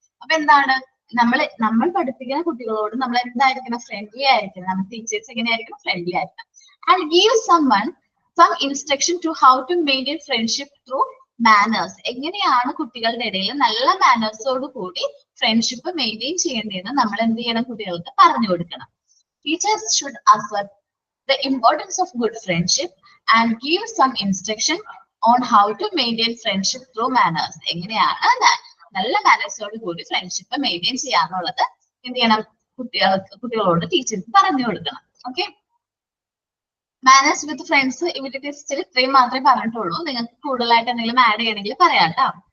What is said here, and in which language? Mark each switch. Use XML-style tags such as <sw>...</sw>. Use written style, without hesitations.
<ml>അപ്പൊ എന്താണ്, നമ്മൾ പഠിപ്പിക്കുന്ന കുട്ടികളോട് നമ്മൾ എന്തായിരിക്കണം, ഫ്രണ്ട്ലി ആയിരിക്കണം. നമ്മൾ ടീച്ചേഴ്സ് എങ്ങനെയായിരിക്കണം, ഫ്രണ്ട്ലി ആയിരിക്കണം.</ml> <en>And give some instruction to how to maintain friendship through manners.</en> <ml>എങ്ങനെയാണ് കുട്ടികളുടെ ഇടയിൽ നല്ല മാനേഴ്സോട് കൂടി ഫ്രണ്ട്ഷിപ്പ് മെയിൻറ്റെയിൻ ചെയ്യേണ്ടതെന്ന് നമ്മൾ എന്ത് ചെയ്യണം, കുട്ടികൾക്ക് പറഞ്ഞു കൊടുക്കണം.</ml> <en>Teachers should assert the importance of good friendship and give some instruction on how to maintain friendship through manners.</en> <ml>എങ്ങനെയാണ് നല്ല മാനേഴ്സോട് കൂടി ഫ്രണ്ട്ഷിപ്പ് മെയിൻറ്റെയിൻ ചെയ്യാന്നുള്ളത് എന്ത് ചെയ്യണം, കുട്ടികളോട് ടീച്ചേഴ്സ് പറഞ്ഞു കൊടുക്കണം. ഓക്കെ, മാനേഴ്സ് വിത്ത് ഫ്രണ്ട്സ് ഇവിടെ ടെസ്റ്റിൽ ഇത്രയും മാത്രമേ പറഞ്ഞിട്ടുള്ളൂ. നിങ്ങൾക്ക് കൂടുതലായിട്ട് എന്തെങ്കിലും ആഡ് ചെയ്യണമെങ്കിൽ പറയാം കേട്ടോ.</ml>